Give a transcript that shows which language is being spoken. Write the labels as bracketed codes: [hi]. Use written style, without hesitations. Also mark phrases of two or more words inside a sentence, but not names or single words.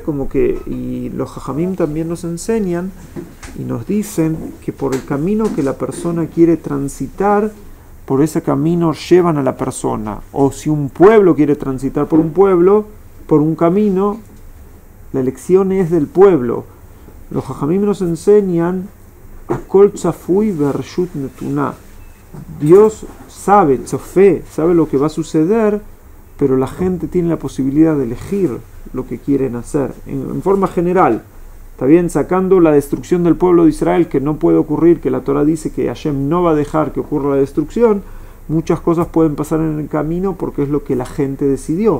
[es] Como que, y los jajamim también nos enseñan y nos dicen que por el camino que la persona quiere transitar, por ese camino llevan a la persona. O si un pueblo quiere transitar por un camino, la elección es del pueblo. Los jajamim nos enseñan [he] הכל צפוי והרשות נתונה. [es] Dios sabe, tzofé, sabe lo que va a suceder, pero la gente tiene la posibilidad de elegir lo que quieren hacer, en forma general. Está bien, sacando la destrucción del pueblo de Israel, que no puede ocurrir, que la Torah dice que Hashem no va a dejar que ocurra la destrucción, muchas cosas pueden pasar en el camino porque es lo que la gente decidió.